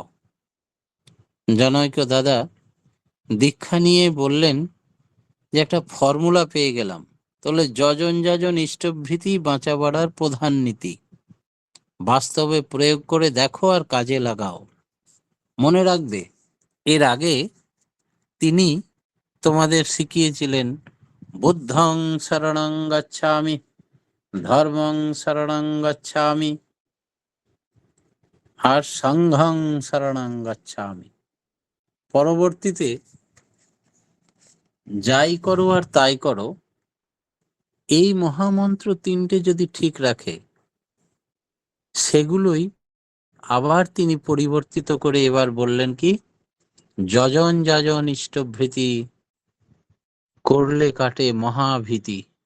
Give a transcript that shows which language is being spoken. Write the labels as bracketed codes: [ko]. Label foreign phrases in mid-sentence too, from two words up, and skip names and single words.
[bn] জনৈক দাদা দীক্ষা নিয়ে বললেন যে একটা ফর্মুলা পেয়ে গেলাম। তাহলে যজন যাজন ইষ্টভৃতি বাঁচা বাড়ার প্রধান নীতি। বাস্তবে প্রয়োগ করে দেখো আর কাজে লাগাও। মনে রাখবে, এর আগে তিনি তোমাদের শিখিয়েছিলেন [pi] বুদ্ধং শরণং গচ্ছামি, ধর্মং শরণং গচ্ছামি, আর সংঘং শরণং গচ্ছামি। [bn] পরবর্তীতে যাই করো আর তাই করো, এই মহামন্ত্র তিনটে যদি ঠিক রাখে, সেগুলোই আবার তিনি পরিবর্তিত করে এবার বললেন কি, যজন যাজন ইষ্টভৃতি করলে কাটে মহাভীতি।